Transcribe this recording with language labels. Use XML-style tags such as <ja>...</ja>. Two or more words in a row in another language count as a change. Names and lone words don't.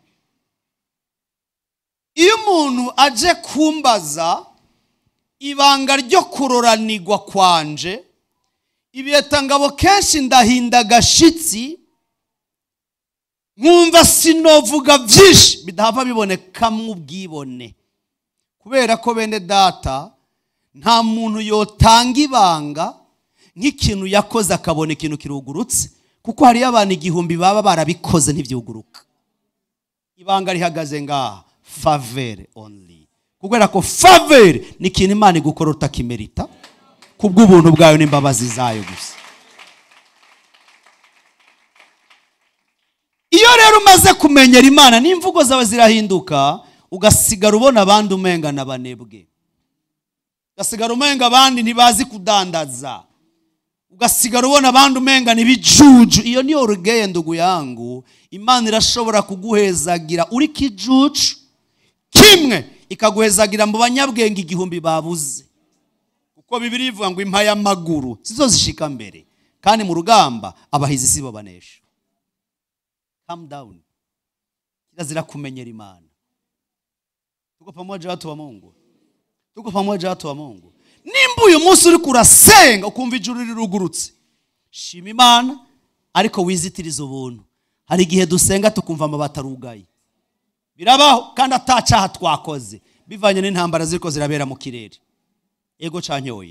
<rn>Iyo umuntu aje kumbaza ibanga ryo kuroranirwa kwanje, ibiyetangabo kenshi ndahinda gashitsi, nkumva sinovuga byinshi bidahava biboneka mu bwibone. Kubera ko bene data nta muntu yotanga ibanga nk'ikintu yakoze akabona ikintu kirugurutse, kuko hari abantu igihumbi baba barabikoze ntivyuguruka. Ibanga rihagaze ngaha,</rn> <en>favor only.</en> <rn>Kubera ko favor ni ikintu Imana igukora utakimerita kubw'ubuntu bwayo n'imbabazi zayo gusa. Iyo rero umaze kumenyera Imana n'imvugo zawe zirahinduka, ugasigara ubona abandi umenga n'abanebwe. Ugasigara umenga abandi ntibazi kudandaza. Ugasigara ubona abandi umenga nibijuju. Iyo niyo urugendo yangu. Imana irashobora kuguhezagira uri kijuju kimwe, ikaguhezagira mu banyabwenge igihumbi babuze. Kuko Bibiliya ivuga ngo impaya maguru sizo zishika mbere, kandi mu rugamba abahizi sibo banesha.</rn> <en>Calm down.</en> <rn>Kirazira kumenyera Imana.</rn> <sw>Tuko pamoja watu wa Mungu. Tuko pamoja watu wa Mungu.</sw> <rn>Nimba uyu munsi uri kurasenga ukumva ijuru rirugurutse, shima Imana ariko wizitiriza ubuntu. Hari igihe dusenga tukumva amabati arugaye. Birabaho kandi atacaha twakoze bivanye n'intambara ziriko zirabera mu kirere. Ego canyoye.</rn>